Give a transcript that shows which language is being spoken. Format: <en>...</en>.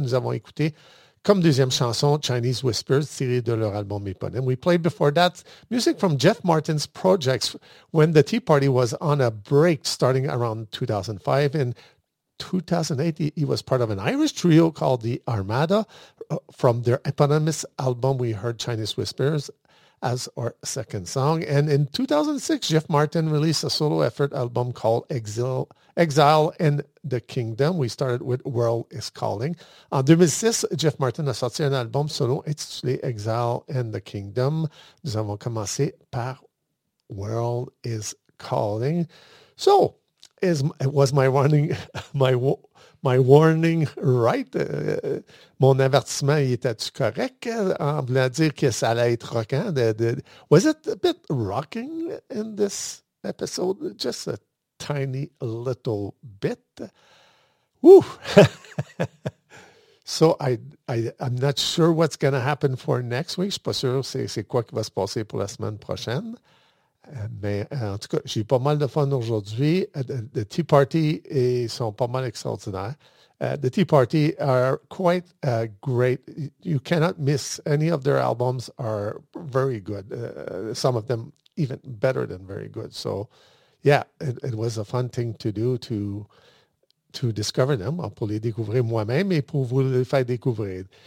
<fr>Nous avons écouté comme deuxième chanson Chinese Whispers tirée de leur album éponyme.</fr> <en>We played before that music from Jeff Martin's projects when The Tea Party was on a break starting around 2005. In 2008, he was part of an Irish trio called The Armada. From their eponymous album, we heard Chinese Whispers as our second song. And in 2006, Jeff Martin released a solo effort album called Exile in the Kingdom. We started with World is Calling.</en> <fr>En 2006, Jeff Martin a sorti un album solo intitulé Exile in the Kingdom. Nous avons commencé par World is Calling.</fr> <en>So, was my warning right?</en> <fr>Mon avertissement, il était-tu correct en voulant dire que ça allait être rockant?</fr> <en>Was it a bit rocking in this episode? Just a tiny little bit? Woo! So I'm not sure what's going to happen for next week.</en> <fr>Je suis pas sûr c'est quoi qui va se passer pour la semaine prochaine. Mais en tout cas, j'ai pas mal de fun aujourd'hui. The Tea Party, ils sont pas mal extraordinaires.</fr> <en>The Tea Party are quite great. You cannot miss any of their albums are very good. Some of them even better than very good. So, yeah, it was a fun thing to do to discover them,</en> <fr>pour les découvrir moi-même et pour vous les faire découvrir.</fr>